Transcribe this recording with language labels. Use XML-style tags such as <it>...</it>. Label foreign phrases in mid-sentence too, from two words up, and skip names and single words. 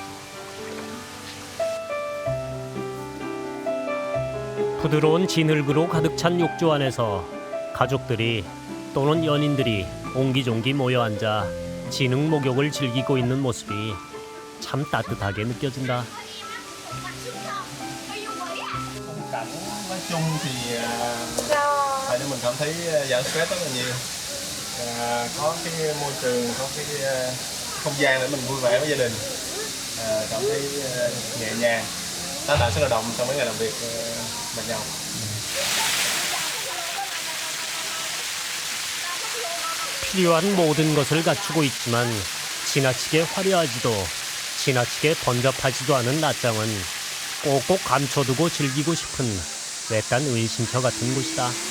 <ko>부드러운 진흙으로 가득 찬 욕조 안에서 가족들이 또는 연인들이 옹기종기 모여 앉아 진흙 목욕을 즐기고 있는 모습이 참 따뜻하게 느껴진다.</ko> <vi>Cảnh nói chung thì làm cho mình cảm thấy giảm stress rất là nhiều. Có cái môi trường, có cái không gian để mình vui vẻ với gia đình, cảm thấy nhẹ nhàng, tái tạo sức lao động sau mấy ngày làm việc mệt nhọc.</vi> <ko>필요한 모든 것을 갖추고 있지만 지나치게 화려하지도 지나치게 번잡하지도 않은 나짱은 꼭꼭 감춰두고 즐기고 싶은 외딴 은신처 같은 곳이다.</ko>